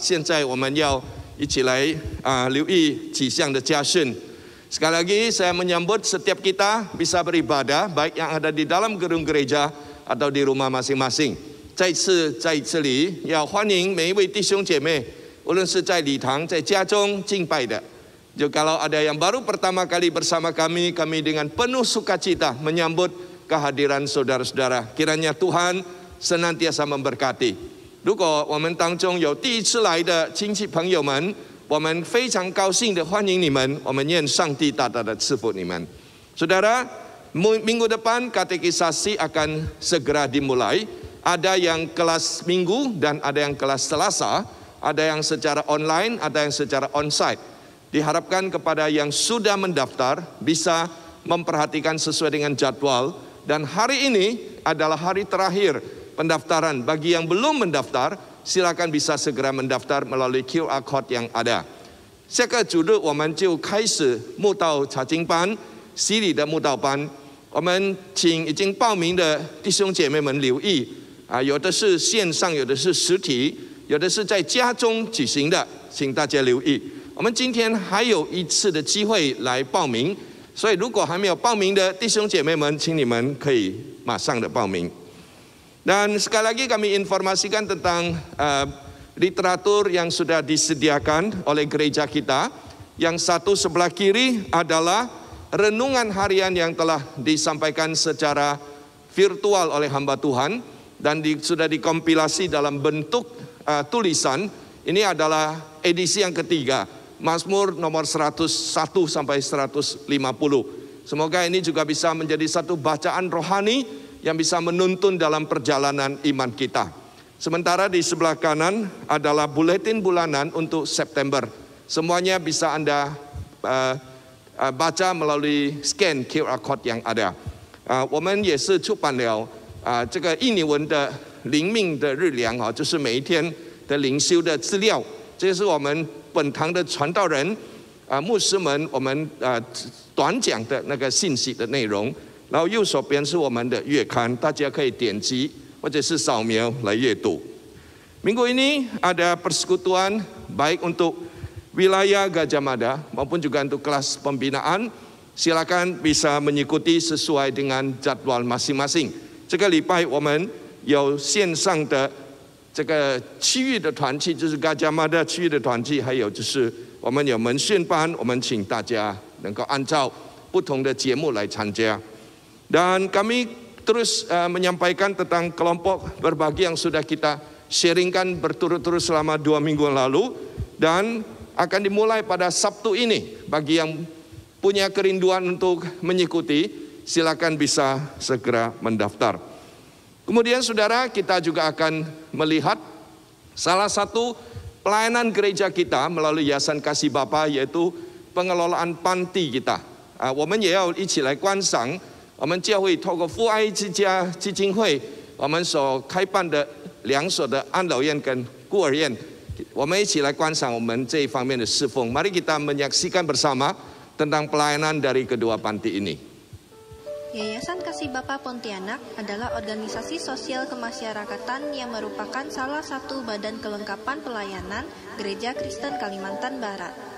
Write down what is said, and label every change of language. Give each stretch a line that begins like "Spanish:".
Chinese: 现在我们要一起来留意几项的家训.
Indonesian: Sekali lagi saya menyambut setiap kita bisa beribadah, baik yang ada di dalam gedung gereja atau di rumah masing-masing.
Chinese: 再次在这里要欢迎每一位弟兄姐妹，无论是在礼堂、在家中敬拜的。
Indonesian: 就kalau ada yang baru pertama kali bersama kami dengan penuh sukacita menyambut kehadiran saudara-saudara. Kiranya Tuhan senantiasa memberkati.
Chinese: 如果我们当中有第一次来的亲戚朋友们，我们非常高兴的欢迎你们，我们愿上帝大大的赐福你们。
Indonesian: Saudara, minggu depan katekisasi akan segera dimulai. Ada yang kelas minggu dan ada yang kelas Selasa, ada yang secara online, ada yang secara onsite. Diharapkan kepada yang sudah mendaftar bisa memperhatikan sesuai dengan jadwal, dan hari ini adalah hari terakhir pendaftaran. Bagi yang belum mendaftar, silakan bisa segera mendaftar melalui QR code yang ada.
Chinese: 下个主日我们就开始慕道查经班，洗礼的慕道班。我们请已经报名的弟兄姐妹们留意，有的是线上，有的是实体，有的是在家中举行的，请大家留意。我们今天还有一次的机会来报名，所以如果还没有报名的弟兄姐妹们，请你们可以马上的报名。
Indonesian: Dan sekali lagi kami informasikan tentang literatur yang sudah disediakan oleh gereja kita. Yang satu sebelah kiri adalah renungan harian yang telah disampaikan secara virtual oleh hamba Tuhan dan sudah dikompilasi dalam bentuk tulisan. Ini adalah edisi yang ketiga, Mazmur nomor 101 sampai 150. Semoga ini juga bisa menjadi satu bacaan rohani yang bisa menuntun dalam perjalanan iman kita. Sementara di sebelah kanan adalah buletin bulanan untuk September. Semuanya bisa Anda baca melalui scan QR code yang ada.
Chinese: 我们也是出版了这个印尼文的灵命的日粮就是每一天的灵修的资料。这是我们本堂的传道人牧师们我们短讲的那个信息的内容。然后右手边是我们的月刊，大家可以点击或者是扫描来阅读。
Indonesian: Minggu ini ada persekutuan baik untuk wilayah Gajah Mada maupun juga untuk kelas pembinaan. Silakan bisa mengikuti sesuai dengan jadwal masing-masing.
Chinese: 这个礼拜我们有线上的这个区域的团契，就是 Gajah Mada 区域的团契，还有就是我们有门训班，我们请大家能够按照不同的节目来参加。
Indonesian: Dan kami terus menyampaikan tentang kelompok berbagi yang sudah kita sharingkan berturut-turut selama 2 minggu lalu. Dan akan dimulai pada Sabtu ini. Bagi yang punya kerinduan untuk mengikuti, silakan bisa segera mendaftar. Kemudian saudara, kita juga akan melihat salah satu pelayanan gereja kita melalui Yayasan Kasih Bapa, yaitu pengelolaan panti kita.
Chinese: 我们也要一起来观赏 我们教会透过父爱之家基金会，我们所开办的2所的安老院跟孤儿院，我们一起来观赏我们这一方面的侍奉。
Indonesian: Mari kita menyaksikan bersama tentang pelayanan dari kedua panti ini. Yayasan Kasih Bapa Pontianak adalah organisasi sosial kemasyarakatan yang merupakan salah satu badan kelengkapan pelayanan Gereja Kristen Kalimantan Barat.